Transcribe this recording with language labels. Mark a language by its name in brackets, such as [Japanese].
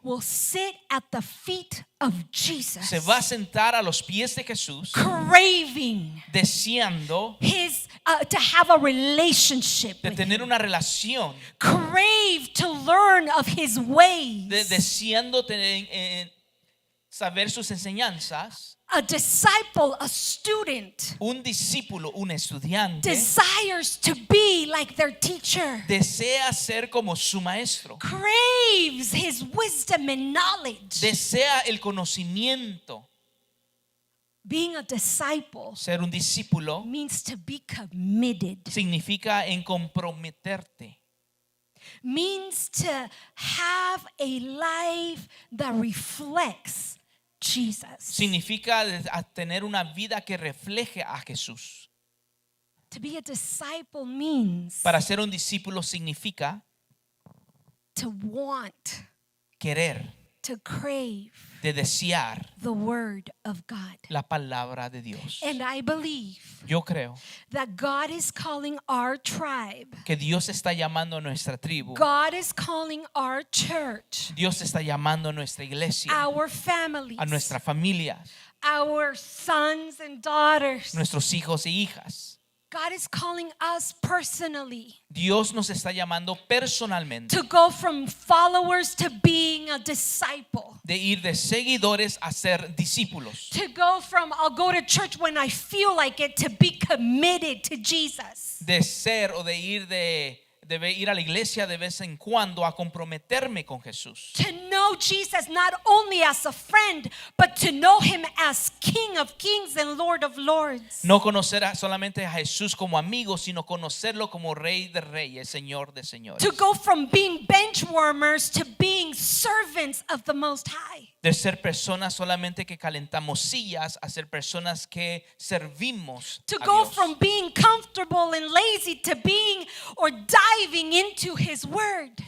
[English] will sit at the feet of Jesus, [Spanish] se va a sentar a los pies de Jesús, [English] craving [Spanish] deseando [English] to have a relationship [Spanish] de [English] with [Spanish] tener [English] him. [Spanish] una relación, [English] Crave to learn of his ways. [Spanish] deseando saber sus enseñanzas. [English] A disciple, a student, [Spanish] Un discípulo, un estudiante, [English] desires to be like their teacher, [Spanish] desea ser como su maestro, [English] craves his wisdom and knowledge. [Spanish] desea el conocimiento. [English] Being a disciple [Spanish] Ser un discípulo [English] means to be committed, [Spanish] significa en comprometerte, [English] means to have a life that reflects Jesus. [Spanish] significa tener una vida que refleje a Jesús. [English] To be a disciple means [Spanish] Para ser un discípulo significa [English] to want, [Spanish] querer, [English] to crave [Spanish] de desear [English] the word of God. [Spanish] la palabra de Dios. [English] And I believe [Spanish] Yo creo [English] that God is calling our tribe, [Spanish] que Dios está llamando a nuestra tribu, [English] God is calling our church, [Spanish] Dios está llamando a nuestra iglesia, [English] our families, [Spanish] a nuestra familia, [English] our sons and daughters. [Spanish] nuestros hijos y hijas. [English] God is calling us personally [Spanish] Dios nos está llamando personalmente [English] to go from followers to being a disciple. [Spanish] de ir de seguidores a ser discípulos, [English] To go from I'll go to church when I feel like it to be committed to Jesus. [Spanish] de ser o de ir a la iglesia de vez en cuando a comprometerme con Jesús. [English] To know Jesus not only as a friend, but to know him as King of Kings and Lord of Lords. [Spanish] No conocer solamente a Jesús como amigo, sino conocerlo como Rey de Reyes, Señor de Señores. [English] To go from being bench warmers to being servants of the Most High. [Spanish] De ser personas solamente que calentamos sillas a ser personas que servimos [English] To [Spanish] a [English] go [Spanish] Dios. [English] from being comfortable and lazy to being or diving into his word.